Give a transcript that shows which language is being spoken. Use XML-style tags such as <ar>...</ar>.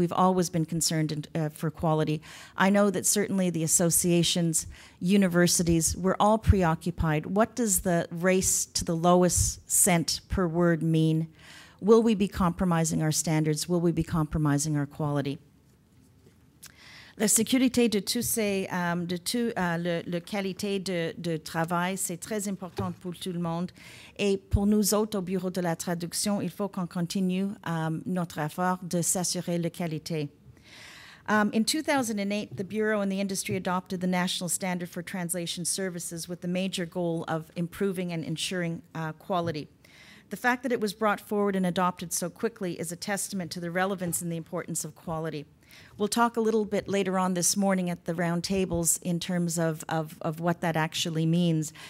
<en>We've always been concerned for quality. I know that certainly the associations, universities, we're all preoccupied. What does the race to the lowest cent per word mean? Will we be compromising our standards? Will we be compromising our quality?</en> <fr>La sécurité de tous ces, la qualité de travail, c'est très important pour tout le monde. Et pour nous autres au Bureau de la traduction, il faut qu'on continue notre effort de s'assurer la qualité.</fr> <en>In 2008, the Bureau and the industry adopted the National Standard for Translation Services with the major goal of improving and ensuring quality. The fact that it was brought forward and adopted so quickly is a testament to the relevance and the importance of quality. We'll talk a little bit later on this morning at the round tables in terms of what that actually means.</en>